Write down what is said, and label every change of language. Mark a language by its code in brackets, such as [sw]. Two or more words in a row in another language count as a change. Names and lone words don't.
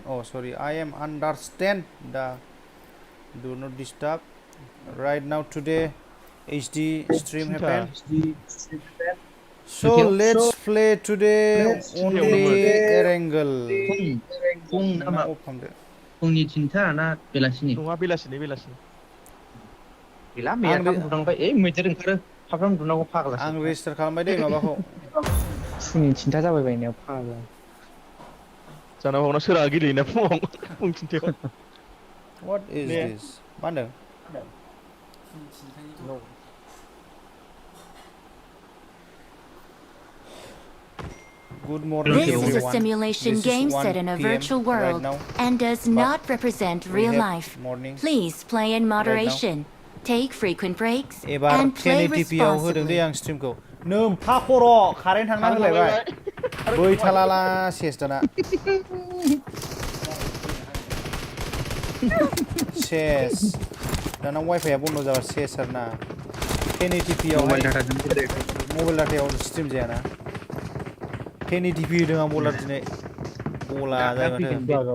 [en] Oh sorry, I am understand the do not disturb. Right now today, HD stream happen. So let's play today only Erangel. [brx] Nana off खालामदो. फुंनि 3टा ना बेलासिनि? नङा बेलासिनि गैला मैया थाब उन्दुलांबाय मैदेर ओंखारो थाब उन्दुनांगौ फाग्लासो आं रेजिस्टार खालामबाय दै माबाखौ फुंनि 3टा जाबाय बायनायाव फाग्ला जाना हरना सोरा गेलेयोना फुङाव फुं 3टायाव [en] What is this? [brx] मा होनदों? [en] Good morning This everyone. is a simulation This game is 1 set in a PM virtual right world now. and does not represent We real have life. morning. Please play in moderation. Take frequent breaks [brx] एबार [en] and play [brx] 1080p आव होदों दै [en] responsibly. [brx] आं स्ट्रिमखौ नोमफा खर' कारेन्ट थांना होलायबाय बैथालाला सेस दाना सेस दाना वाइफाइआ बन्द जाबा सेस आरोना 1080p आवहाय [en] mobile data [brx] स्ट्रिम जायाना 1080p होदों आं बलार दिनै बला जायो माथो